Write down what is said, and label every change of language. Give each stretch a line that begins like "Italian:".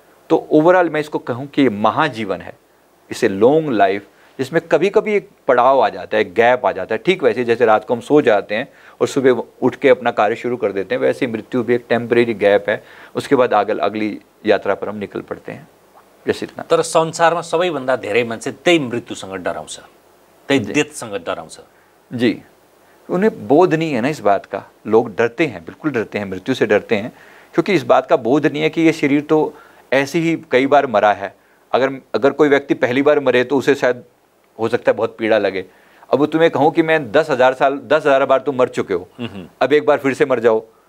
Hindi: तो ओवरऑल मैं इसको कहूँ कि ये महाजीवन है, इसे लॉन्ग लाइफ, जिसमें कभी कभी एक पड़ाव आ जाता है, एक गैप आ जाता है। ठीक वैसे जैसे रात को हम सो जाते हैं और सुबह उठ के अपना कार्य शुरू कर देते हैं, वैसे मृत्यु भी एक टेम्परेरी गैप है, उसके बाद अगली यात्रा पर हम निकल पड़ते हैं। जैसे इतना।
Nepali: तर संसारमा सबैभन्दा धेरै मान्छे त्यही मृत्युसँग डराउँछ, त्यही डेथसँग डराउँछ।
Hindi: जी, उन्हें बोध नहीं है ना इस बात का। लोग डरते हैं, बिल्कुल डरते हैं, मृत्यु से डरते हैं, क्योंकि इस बात का बोध नहीं है कि ये शरीर तो ऐसे ही कई बार मरा है। अगर कोई व्यक्ति पहली बार मरे तो उसे शायद हो सकता है बहुत पीड़ा लगे। अब तुम्हें कहूँ कि मैं 10,000 बार तुम मर चुके हो, अब एक बार फिर से मर जाओ।